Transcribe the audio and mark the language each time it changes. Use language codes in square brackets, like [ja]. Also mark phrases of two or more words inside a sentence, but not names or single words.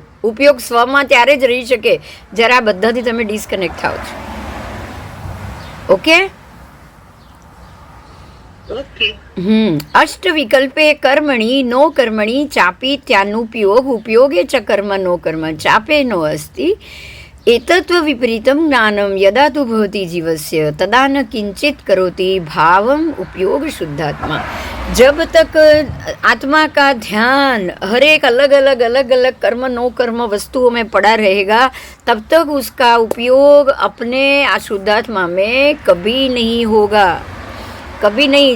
[gu] ઉપયોગ સ્વમાં ત્યારે જ રહી શકે જ્યારે આ બધાથી તમે ડિસ્કનેક્ટ થાવ છો. [sa] ઓકે? અષ્ટ વિકલ્પે કર્મણી નો કર્મણી ચાપી ત્યાનુપયોગ ઉપયોગે ચ કર્મ નો કર્મ ચાપે નો અસ્તિ एतत्व विपरीतम ज्ञानम यदा तो भवति जीवस्य तदा न किंचित करोति भावम उपयोग शुद्धात्मा. [hi] जब तक आत्मा का ध्यान हर एक अलग अलग कर्म नो कर्म वस्तुओं में पड़ा रहेगा तब तक उसका उपयोग अपने शुद्धात्मा में कभी नहीं होगा. कभी नहीं.